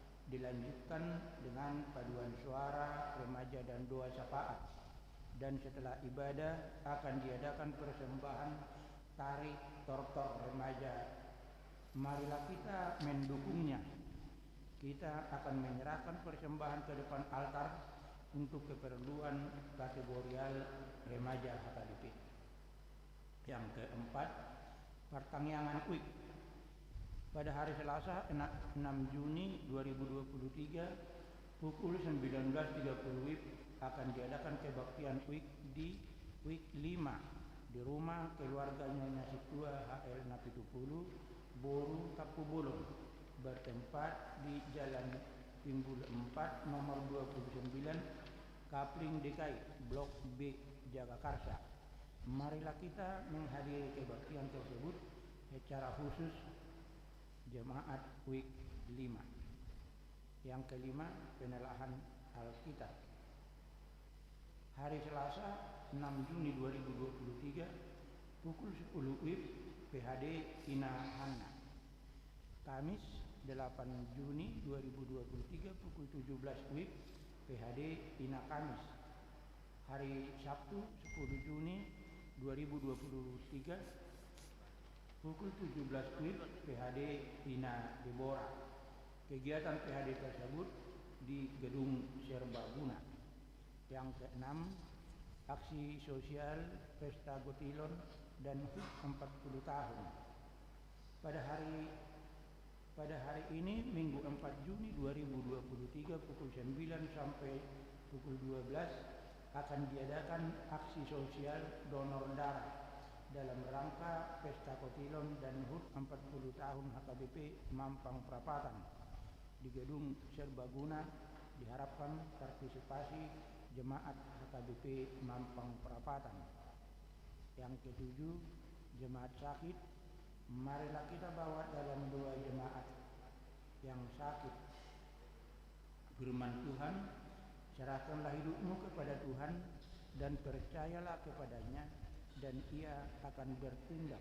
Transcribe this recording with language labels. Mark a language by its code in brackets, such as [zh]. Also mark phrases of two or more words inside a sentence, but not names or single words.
[id] dilanjutkan dengan paduan suara remaja dan doa syafaat, dan setelah ibadah akan diadakan persembahan tari tortor remaja. Marilah kita mendukungnya. Kita akan menyerahkan persembahan ke depan altar untuk keperluan kategorial remaja HKBP. Yang keempat, pertangyangan UIK. Pada hari Selasa 6 Juni 2023 pukul 19.30 WIB akan diadakan kebaktian UIK di UIK 5 di rumah keluarga Nyonya Situa HL Napitupulu, Boru, Tapubulung, bertempat di Jalan Timbul 4 nomor 29 Kapling DKI Blok B Jagakarsa. Marilah kita menghadiri kebaktian tersebut secara khusus Jemaat UIK 5. Yang kelima, penelahan Alkitab. Hari Selasa 6 Juni 2023 pukul 10 WIB PHD Ina Hanna. Kamis 8 Juni 2023 pukul 17 WIB PHD Ina Kamis. Hari Sabtu 10 Juni 2023 pukul 17 WIB PHD Ina Deborah. Kegiatan PHD tersebut di Gedung Serbaguna. Yang keenam, aksi sosial Pesta Gotilon dan HUT 40 tahun. Pada hari ini Minggu 4 Juni 2023 pukul 9 sampai pukul 12 akan diadakan aksi sosial donor darah dalam rangka Pesta Gotilon dan HUT 40 tahun HKBP Mampang Perapatan di Gedung Serbaguna. Diharapkan partisipasi jemaat HKBP Mampang Perapatan. Yang ketujuh, jemaat sakit. Marilah kita bawa dalam doa jemaat yang sakit. Firman Tuhan, serahkanlah hidupmu kepada Tuhan dan percayalah kepadanya, dan ia akan bertindak.